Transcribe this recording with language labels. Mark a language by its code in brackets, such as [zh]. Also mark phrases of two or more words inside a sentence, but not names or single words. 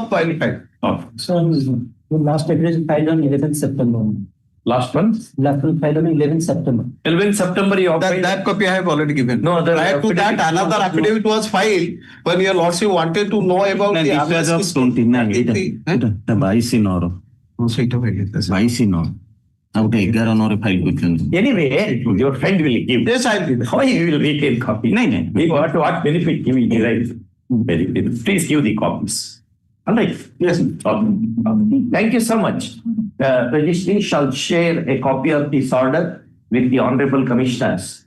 [en] I will take up qualified. So The last application filed on 11th September. Last one? Last one filed on 11th September. 11 September you have filed. That copy I have already given. No other Prior to that, affidavit? another affidavit was filed when your lordship wanted to know about the This was of 29. The 22 ନର। [or] ସେଇଟା କହିଲେ 22 ନର। ଆଉ ଗୋଟେ 11 ନଅରେ ଫାଇଲ କରିଛନ୍ତି। [en] Anyway, your friend will give. Yes, I will give. How he will retain copy? [hi] नहीं। [en] What benefit he will derive? Please give the copies. All right. Yes. Thank you so much. Registry shall share a copy of this order with the honorable commissioners.